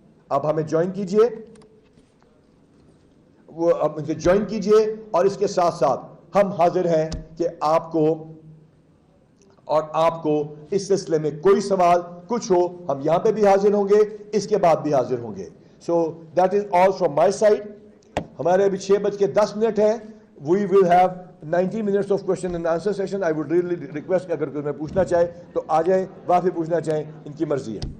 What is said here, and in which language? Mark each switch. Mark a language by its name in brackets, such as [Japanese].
[Urdu] آپ ہمیں جوائن کیجئے, وہ جوائن کیجئے, اور اس کے ساتھ ساتھ ہم حاضر ہیں کہ آپ کو اس سلسلے میں کوئی سوال کچھ ہو, ہم یہاں پہ بھی حاضر ہوں گے, اس کے بعد بھی حاضر ہوں گے. [English] So that is all from my side. [Urdu] ہمارے ابھی 6:10 ہیں. [English] We will have 90 minutes of question and answer session. I would really request [Urdu] کہ اگر کوئی میں پوچھنا چاہے تو آ جائیں, وہاں پہ پوچھنا چاہیں ان کی مرضی ہے.